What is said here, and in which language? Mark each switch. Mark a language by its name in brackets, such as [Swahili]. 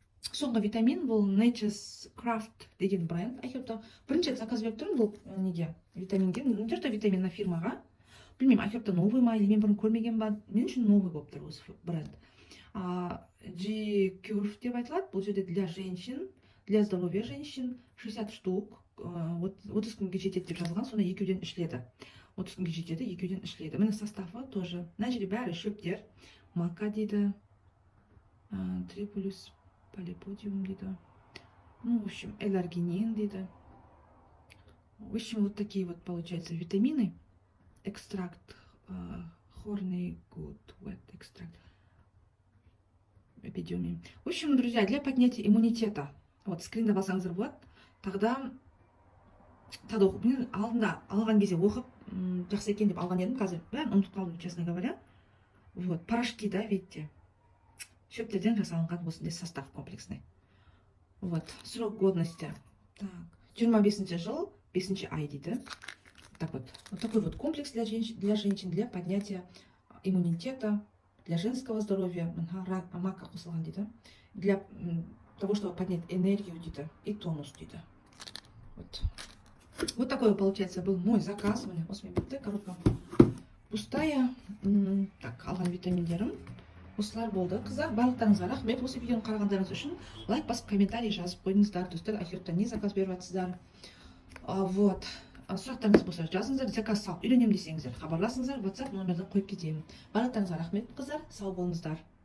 [Kazakh] Соңғы витамин, бұл Nature's Craft деген бренд. Айхербта бірінші заказ беріп тұрмын бұл неге? Витаминге. Мына жерде витаминна фирмаға. Білмеймін, Айхербта новый ма, или мен бұрын көрмеген ба? Мен үшін новый болып тұр осы бренд. G-Curve деп айтылады. [Russian] Бұл жерде для женщин, для здоровья женщин 60 штук. [Kazakh] 30 күнге жетеді деп жазылған, сонда 2-ден ішіледі. 30 күнге жетеді, 2-ден ішіледі. Міне составы тоже. Мына жерде бәрі шөптер. Мака дейді. Трипулюс полиподиум дейді. [Russian] Ну, в общем, [Kazakh] эларгинин дейді. [Russian] В общем, вот такие вот получаются витамины. Экстракт хорный гуд, wet экстракт. Эпидемии. В общем, друзья, для поднятия иммунитета. [Kazakh] Вот, скринді алсаңыздар болады. Тогда оқып, мен алдында алған кезде оқып, жақсы екен деп алған едім, қазір бәрін ұмытып қалдым, [Russian] честно говоря. Вот, порошки, да, видите? [Kazakh] Шөптерден жасалынған осындай состав комплексный. Вот, срок годности. Так, 25 жыл, 5 ай дейді. [Russian] Так вот, вот такой вот комплекс для женщин, для поднятия иммунитета, для женского здоровья, [Kazakh] мака қосылған дейді. [Russian] Для того, чтобы поднять энергию дейді и тонус дейді. Вот. Вот такой получается был мой заказ. [Kazakh] Міне осымен бітті, [Russian] коробка пустая. [Kazakh] Так, алған витаминдерім осылар болды. Қыздар, барлықтарыңызға рахмет. Осы видеоны қарағандарыңыз үшін лайк басып, комментарий жазып қойыңыздар. Достар, Айхербта не заказ беріп жатсыздар. Вот. Сұрақтарыңыз болса жазыңыздар, заказ салып үйренемін десеңіздер, хабарласыңыздар, WhatsApp номерден қойып кетемін. Барлықтарыңызға рахмет, қыздар, сау болыңыздар.